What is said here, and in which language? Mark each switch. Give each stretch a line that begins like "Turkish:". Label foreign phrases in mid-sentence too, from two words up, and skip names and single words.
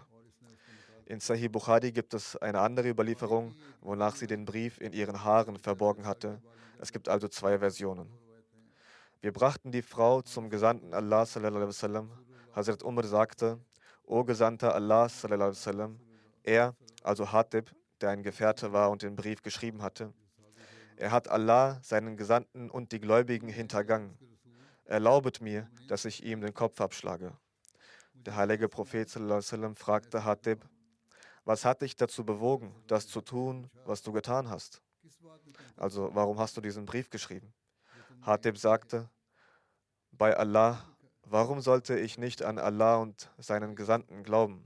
German: In Sahih Bukhari gibt es eine andere Überlieferung, wonach sie den Brief in ihren Haaren verborgen hatte. Es gibt also zwei Versionen. Wir brachten die Frau zum Gesandten Allah
Arabic: صلى الله عليه وسلم.
German: Hazrat Umar sagte, O Gesandter Allah
Arabic: صلى الله عليه وسلم,
German: er, also Hatib, der ein Gefährte war und den Brief geschrieben hatte, er hat Allah, seinen Gesandten und die Gläubigen hintergangen. Erlaubet mir, dass ich ihm den Kopf abschlage. Der heilige Prophet
Arabic: صلى الله عليه وسلم
German: fragte Hatib, was hat dich dazu bewogen, das zu tun, was du getan hast? Also, warum hast du diesen Brief geschrieben? Hatib sagte, bei Allah, warum sollte ich nicht an Allah und seinen Gesandten glauben?